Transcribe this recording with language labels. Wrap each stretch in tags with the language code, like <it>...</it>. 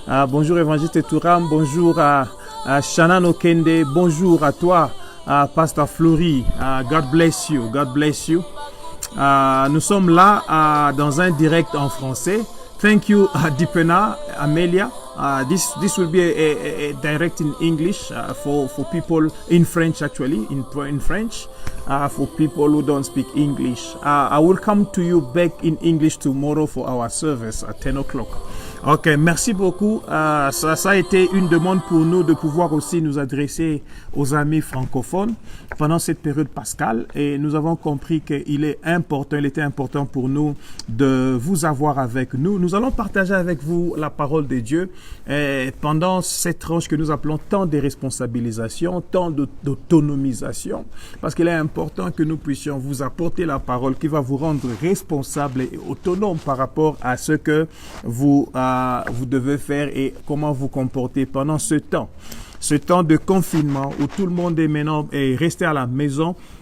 <fr>Bonjour évangéliste Touram. Bonjour à Shannon Okende. Bonjour à toi,</fr> <en>Pasteur Flory. God bless you. God bless you.</en> <fr>Nous sommes là dans un direct en français.</fr> <en>Thank you, Dipena, Amelia. This will be a direct in English for people in French, actually, in French, for people who don't speak English. I will come to you back in English tomorrow for our service at 10 o'clock.</en> <fr>Ok, merci beaucoup. Ça a été une demande pour nous de pouvoir aussi nous adresser aux amis francophones pendant cette période pascale, et nous avons compris qu'il était important pour nous de vous avoir avec nous. Nous allons partager avec vous la parole de Dieu pendant cette tranche que nous appelons temps de responsabilisation, temps d'autonomisation, parce qu'il est important que nous puissions vous apporter la parole qui va vous rendre responsable et autonome par rapport à ce que vous devez faire et comment vous comporter pendant ce temps de confinement où tout le monde est maintenant resté à la maison.</fr>